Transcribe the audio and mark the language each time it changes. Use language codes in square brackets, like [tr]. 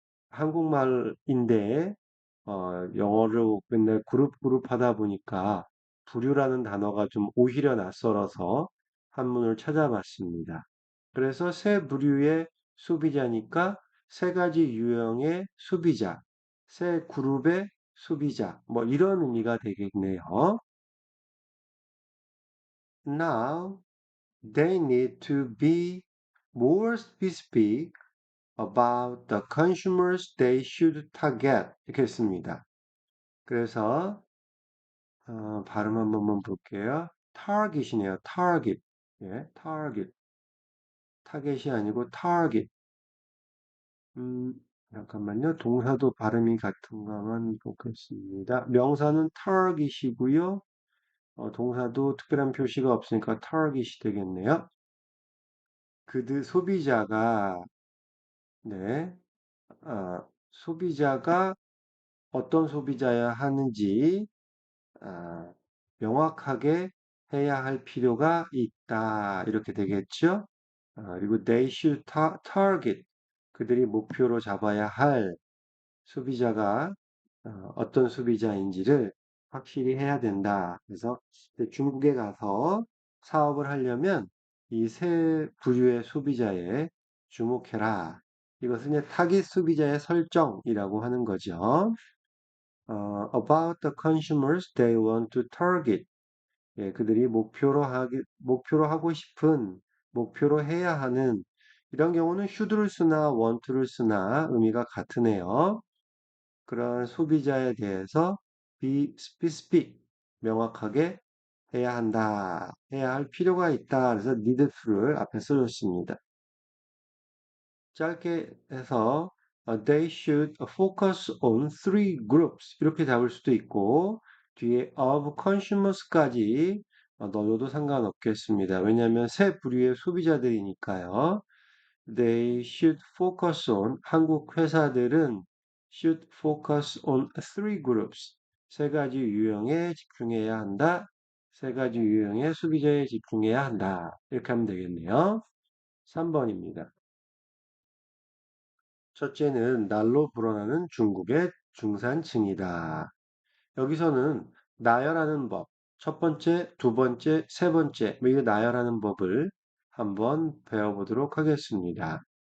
[ko] 한국말인데 영어로 맨날 그룹 하다 보니까 부류라는 단어가 좀 오히려 낯설어서 한문을 찾아봤습니다. 그래서 세 부류의 소비자니까 세 가지 유형의 소비자, 세 그룹의 소비자, 뭐 이런 의미가 되겠네요. [en] Now they need to be more specific about the consumers they should target. [ko] 이렇게 했습니다. 그래서 발음 한 번만 볼게요. target이네요. target. 예, target. 타겟이 아니고 target. 음, 잠깐만요. 동사도 발음이 같은가만 보겠습니다. 명사는 target이고요. 동사도 특별한 표시가 없으니까 target이 되겠네요. 그들 소비자가 네, 소비자가 어떤 소비자야 하는지 아, 명확하게 해야 할 필요가 있다. 이렇게 되겠죠? [en] 그리고 they should target. [ko] 그들이 목표로 잡아야 할 소비자가 어떤 소비자인지를 확실히 해야 된다. 그래서 중국에 가서 사업을 하려면 이 세 부류의 소비자에 주목해라. 이것은 이제 타깃 소비자의 설정이라고 하는 거죠. [en] About the consumers they want to target. [ko] 예, 그들이 목표로 하고 싶은, 목표로 해야 하는, 이런 경우는 should를 쓰나 want를 쓰나 의미가 같으네요. 그런 소비자에 대해서 [en] be specific, [ko] 명확하게 해야 한다, 해야 할 필요가 있다. 그래서 need to를 앞에 써줬습니다. 짧게 해서 [en] they should focus on three groups [ko] 이렇게 잡을 수도 있고 뒤에 [en] of consumers [ko] 까지 넣어도 상관없겠습니다. 왜냐하면 세 부류의 소비자들이니까요. [en] They should focus on [ko] 한국 회사들은 [en] should focus on three groups [ko] 세 가지 유형에 집중해야 한다. 세 가지 유형의 소비자에 집중해야 한다. 이렇게 하면 되겠네요. 3번입니다. 첫째는 날로 불어나는 중국의 중산층이다. 여기서는 나열하는 법, 첫 번째, 두 번째, 세 번째, 뭐 이 나열하는 법을 한번 배워보도록 하겠습니다.